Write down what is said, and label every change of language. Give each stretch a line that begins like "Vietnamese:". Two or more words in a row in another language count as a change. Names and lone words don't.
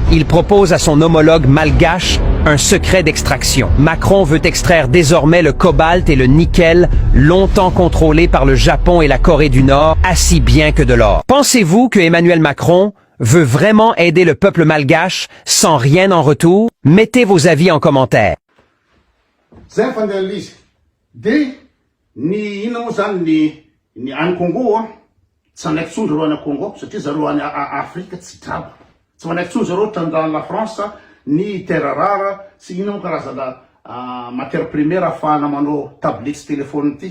French: Il propose à son homologue malgache un secret d'extraction. Macron veut extraire désormais le cobalt et le nickel, longtemps contrôlés par le Japon et la Corée du Nord, aussi bien que de l'or. Pensez-vous que Emmanuel Macron veut vraiment aider le peuple malgache sans rien en retour? Mettez vos avis en commentaire.
Malagasy: Zay fandehan'izy izy. De ny ina moa zany ny any Congo tsy manaiky tsony zareo any Congo satria zareo any Afrika tsy draba. Tsy manaiky tsony zareo trandrany la France ny
French: terre rare
Malagasy: sy ina moa karazana
French: matière première
Malagasy: ahafahana manao tablety sy téléphone ty.